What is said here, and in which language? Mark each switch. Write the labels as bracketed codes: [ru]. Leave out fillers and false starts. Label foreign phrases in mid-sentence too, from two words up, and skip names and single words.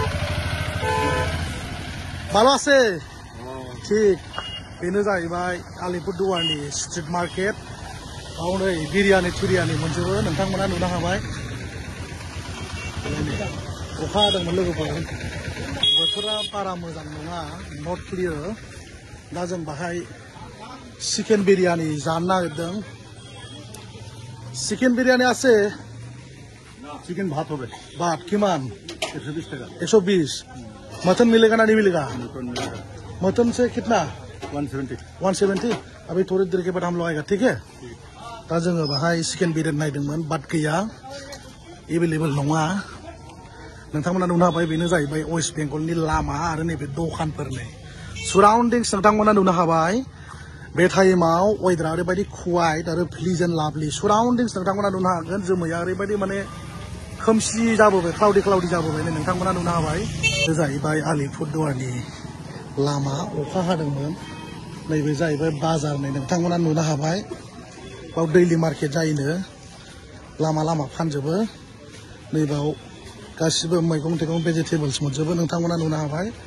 [brx] बालासे थिग बेनो जाहैबाय आलिपुरदुवारनि [en] street market [brx] बाव नै बिरियानि थिरियानि मोनजोबो नोंथांमोना नुनो हाबाय अखा हादोंमोन लोगोफोर बोथोरा बारा मोजां नङा [en] not clear [brx] दा जों बाहाय [en] chicken biryani [brx] जानो नागिरदों [bn] চিকেন বিরিয়ানি আছে চিকেন ভাত হবে [as] ভাত কিমান [bn] 120 টাকা [hi] 120 मटन मिलेगा ना नहीं मिलेगा मटन से कितना 170 अभी थोड़ी देर के बाद हम लोग आएगा ठीक है [brx] दा जोङो बाहाय चिकेन बिरियानी नायदोंमोन बाट गैया एभेलेबल नङा नोंथांमोना नुनो हाबाय बेनो जाहैबाय वेस्ट बेंगलनि लामा आरो नैबे दखानफोर नै सराउन्डिंस नोंथांमोना नुनो हाबाय बे टाइमाव वेदारा ओरैबायदि खवाइट आरो प्लिजेन्ट [en] lovely surroundings [brx] नोंथांमोना नुनो हागोन जोमैया ओरैबायदि माने खोमसि जाबोबाय क्लाउडी जाबोबाय नोंथांमोना नुनो हाबाय बे जाहैबाय आलिपुरदुवारनि लामा अखा हादोंमोन नैबे जाहैबाय बाजार नै नोंथांमोना नुनो हाबाय बाव [en] daily market [brx] जायोनो लामा लामा फानजोबो नैबाव गासिबो मैगं थाइगं भेजिटेबल्स मोनजोबो नोंथांमोना नुनो हाबाय